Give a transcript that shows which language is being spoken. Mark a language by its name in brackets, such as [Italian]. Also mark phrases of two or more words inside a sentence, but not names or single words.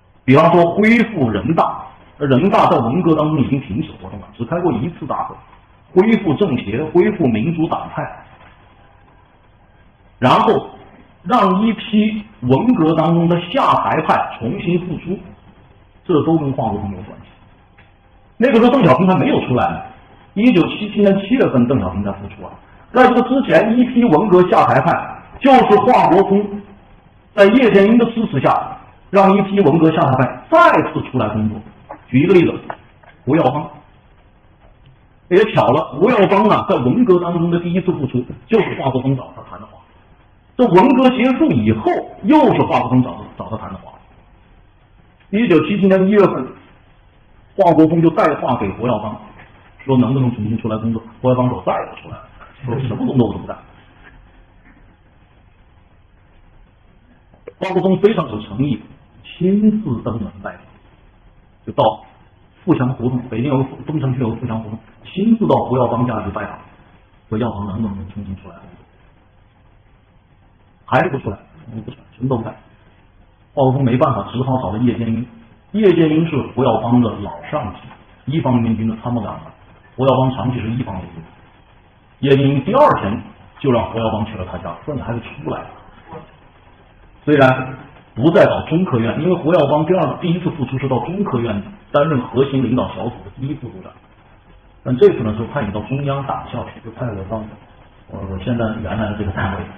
[Chinese] 比方說恢復人大，人大在文革当中已经停止活动了，只開過一次大會，恢復政協，恢復民主黨派，然後讓一批文革当中的下台派重新复出，這都跟华国锋有關係。那個時候鄧小平還沒有出來呢，1977年7月份鄧小平才复出啊。在這個之前，一批文革下台派就是华國锋在叶剑英的支持下，讓一批文革下台派再次出來工作。舉一個例子，胡耀邦。也巧了，胡耀邦啊，在文革当中的第一次复出，就是华国锋找他談的話。這文革結束以後，又是華國鋒找他談的話。1977年1月份，華國鋒就帶話給胡耀邦，說能不能重新出來工作。胡耀邦說再也不出來了，說什麼工作我都不幹。华国锋非常有誠意，親自登门拜訪，就到富强胡同，北京有个东城区有个富强胡同，親自到胡耀邦家去拜訪，說耀邦能不能重新出來工作。還是不出來，不出來，什麼都不幹。華國鋒沒辦法，只好找了葉劍英。葉劍英是胡耀邦的老上級，一方面軍的參謀長，胡耀邦長期是一方面軍。葉劍英第二天就讓胡耀邦去了他家，說你還是出來。雖然不再搞中科院，因為胡耀邦第一次復出是到中科院擔任核心領導小組的第一副組長，但這次呢是派你到中央黨校去，就派我到我現在原來的這個單位。